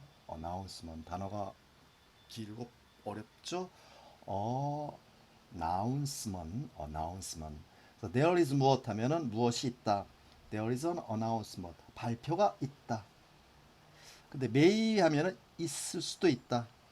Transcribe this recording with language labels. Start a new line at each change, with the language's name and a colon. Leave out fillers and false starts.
Korean: announcement 단어가 길고 어렵죠?
English: announcement. So there is
Korean: 무엇 하면은 무엇이 있다.
English: There is an announcement
Korean: 발표가 있다. 근데 may 하면은 있을 수도 있다.